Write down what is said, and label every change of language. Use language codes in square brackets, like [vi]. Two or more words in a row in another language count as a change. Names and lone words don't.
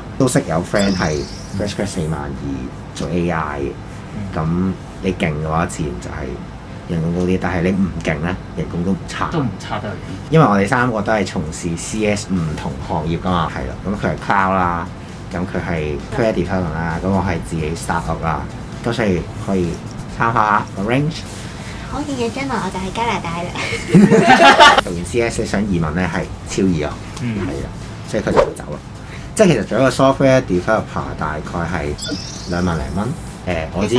[yue] 都識有 friend 係 [en] fresh grad [yue] 42000做 AI 嘅，咁你勁嘅話，自然就係人工高啲。但係你唔勁咧，人工都唔差。都唔差得去因為我哋3個都係從事 CS 唔同行業噶嘛，係啦。咁佢係 cloud 啦，咁佢係 [en] creative development [yue] 啦，咁我係自己 [en] start up [yue] 啦，咁所以可以參考下個 range。可見嘅將來我就喺加拿大啦。讀完 CS 想移民咧係超易啊，嗯係啦，所以佢就會走啦。即係其實做一個 [en] software developer [yue] 大概係2萬零蚊。我之前